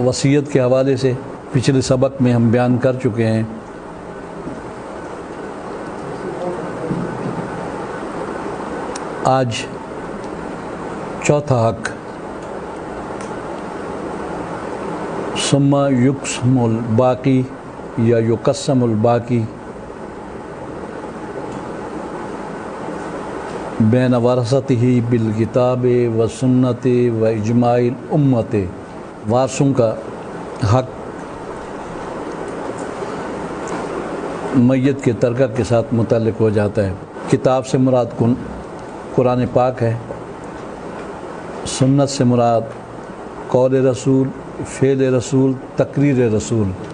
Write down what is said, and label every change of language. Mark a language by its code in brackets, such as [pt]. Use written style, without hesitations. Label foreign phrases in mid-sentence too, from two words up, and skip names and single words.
[ur] وصیت کے حوالے سے پچھلے سبق میں ہم بیان کر چکے ہیں۔ آج چوتھا حق، [ar] ثم یقسم الباقی یا یقسم الباقی بین ورثتہ بالکتاب و سنت و اجماع الامت۔ [ur] وارثوں کا حق میت کے ترکہ کے ساتھ متعلق ہو جاتا ہے۔ کتاب سے مراد قرآن پاک ہے، سنت سے مراد قول رسول، فعل رسول، تقریر رسول۔